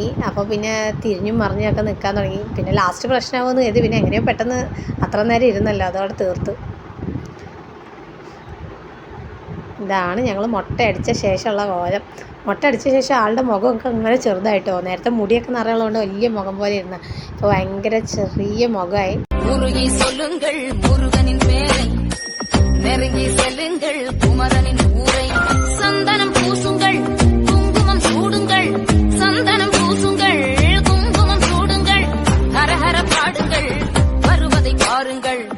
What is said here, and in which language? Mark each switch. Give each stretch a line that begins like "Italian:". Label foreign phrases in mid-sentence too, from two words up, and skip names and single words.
Malayalam: അപ്പോൾ പിന്നെ തിരിഞ്ഞും മറിഞ്ഞൊക്കെ നിൽക്കാൻ തുടങ്ങി. പിന്നെ ലാസ്റ്റ് പ്രശ്നമാകുമെന്ന് കരുതി പിന്നെ എങ്ങനെയോ പെട്ടെന്ന് അത്ര നേരം ഇരുന്നല്ലോ, അതോടെ തീർത്തു. ഇതാണ് ഞങ്ങൾ മുട്ടയടിച്ച ശേഷമുള്ള കോലം. മുട്ടയടിച്ച ശേഷം ആളുടെ മുഖമൊക്കെ ഇങ്ങനെ ചെറുതായിട്ടോ. നേരത്തെ മുടിയൊക്കെ നിറയുള്ളതുകൊണ്ട് വലിയ മുഖം പോലെ ഇരുന്ന ഇപ്പോൾ ഭയങ്കര ചെറിയ മുഖമായി.
Tamil: முருகி சொல்லுங்கள் முருகனின் பேரை, நெருங்கி செல்லுங்கள் குமரனின் ஊரை. சந்தனம் பூசுங்கள், குங்குமம் சூடுங்கள், சந்தனம் பூசுங்கள், குங்குமம் சூடுங்கள், ஹரஹர பாடுங்கள், வருவதை பாருங்கள்.